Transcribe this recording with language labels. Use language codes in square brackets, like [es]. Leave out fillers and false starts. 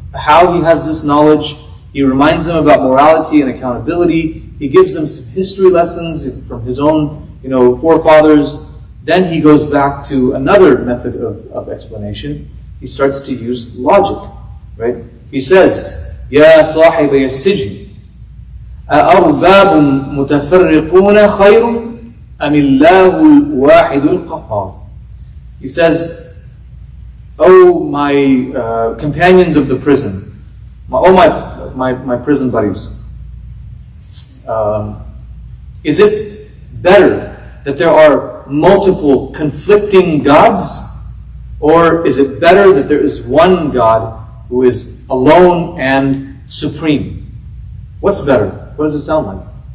[en] how he has this knowledge. He reminds them about morality and accountability. He gives them some history lessons from his own, forefathers. Then he goes back to another method of explanation. He starts to use logic, right? He says, [ar] "Ya صاحبي السجن أأرباب متفرقون خير أم الله الواحد القهار." [en] He says, "Oh, my companions of the prison, my prison buddies, is it better that there are multiple conflicting gods, or is it better that there is one God who is alone and supreme? What's better? What does it sound like?"